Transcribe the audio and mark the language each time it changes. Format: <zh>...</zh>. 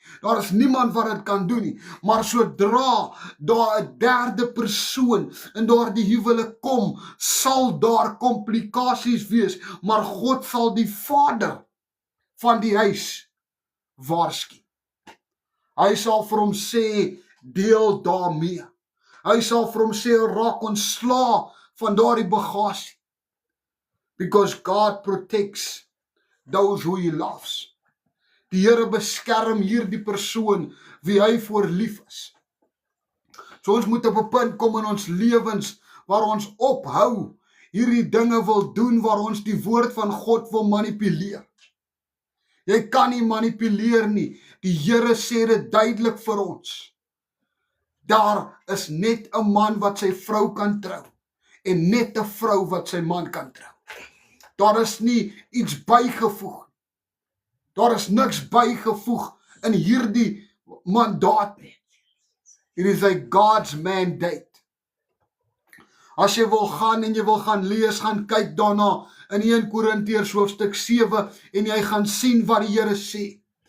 <af>Daar is niemand wat dit kan doen nie, maar sodra daar 'n derde persoon in daardie huwelik kom, sal daar komplikasies wees, maar God sal die vader van die huis waarsku. Hy sal vir hom sê, deel daarmee. Hy sal vir hom sê, raak ontslae van daardie bagasie.</af> <en>Because God protects those who he loves.</en> <af>Die Here beskerm hierdie persoon wie hy voor lief is. So ons moet op 'n punt kom in ons lewens waar ons ophou hierdie dinge wil doen, waar ons die woord van God wil manipuleer. Jy kan nie manipuleer nie. Die Here sê dit duidelik vir ons. Daar is net 'n man wat sy vrou kan trou en net 'n vrou wat sy man kan trou. Daar is nie iets bygevoeg. Daar is niks bygevoeg in hierdie mandaat nie.</af> <en>It is a God's mandate.</en> <af>As jy wil gaan en jy wil gaan lees, gaan kyk daarna in 1 Korintiërs hoofstuk 7 en jy gaan sien wat die Here sê.</af>